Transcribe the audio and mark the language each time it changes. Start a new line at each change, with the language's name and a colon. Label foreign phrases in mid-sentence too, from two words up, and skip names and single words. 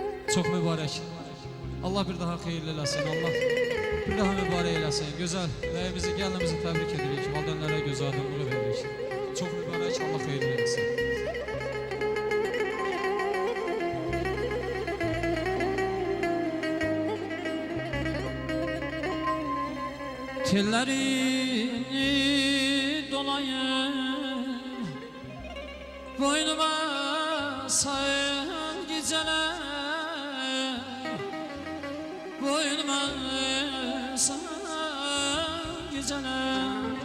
Turkish: Çok mübarek.
Azerbaijani: Allah bir daha hayırlı eləsin. Allah bir daha mübarek eləsin.
Turkish: Güzel.
Azerbaijani: Bəyimizi, gəlinimizi təbrik edirik. Valideynlərə göz aydınlığı veririk.
Turkish: Çok mübarek. Allah hayırlı eləsin. Tellerini dolayım boynuma sayın geceler, boynuma sayın geceler.